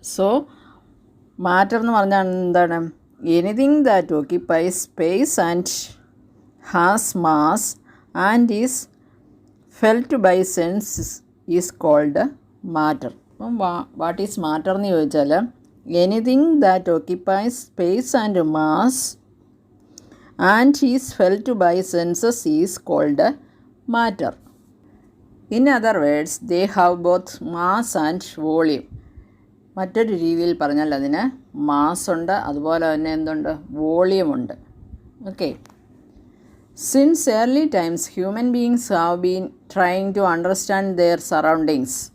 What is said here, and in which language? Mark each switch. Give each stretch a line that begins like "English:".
English: so
Malayalam: matter എന്ന് പറഞ്ഞാൽ എന്താണ്?
English: Anything that occupies space and has mass and is felt by senses is called matter.
Malayalam: അപ്പം
English: what is matter
Malayalam: എന്ന് ചോദിച്ചാൽ
English: Anything that occupies space and mass and is felt by senses is called matter. In other words, they have both mass and volume.
Malayalam: മറ്റൊരു രീതിയിൽ പറഞ്ഞാൽ അതിന് mass ഉണ്ട്, അതുപോലെ തന്നെ എന്തുണ്ട്? വോളിയം ഉണ്ട്. Okay.
English: Since early times, human beings have been trying to understand their surroundings.